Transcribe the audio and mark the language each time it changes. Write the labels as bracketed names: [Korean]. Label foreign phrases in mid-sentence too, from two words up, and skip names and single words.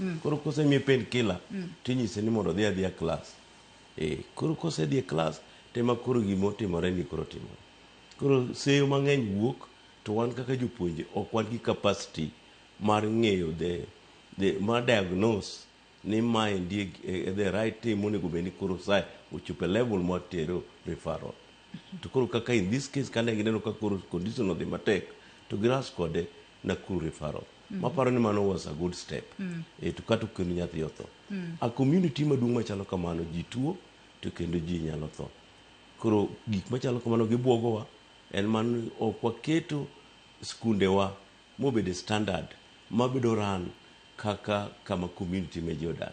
[Luo (Kenya and Tanzania)] Koro kosemiye painkiller tinyise ni mondo odhi a class. Koro kosedhi e class tema koro gimotimore ni koro timore. Koro seyo mang'eny wuok to wan kaka jopuonje ok wan gi capacity mar ng'eyo mar diagnose ni ma endi [English] the right thing [Luo (Kenya and Tanzania)] monego bed ni koro sai ochopo level mar tero referral. To koro kaka [English] in this case [Luo (Kenya and Tanzania)] kane gineno ka koro condition odhi matek to giras kode Nakuru referral. Maparo ni mano [English] was a good step. [Luo (Kenya and Tanzania)] To kata kendo nyathi otho. A community maduong' machalo kamano ji tuo to kendo ji nyalo tho. Koro gik machalo kamano gibuogowa en man ok waketo skundewa mobedo standard mabedo ran kaka kama community meji odak.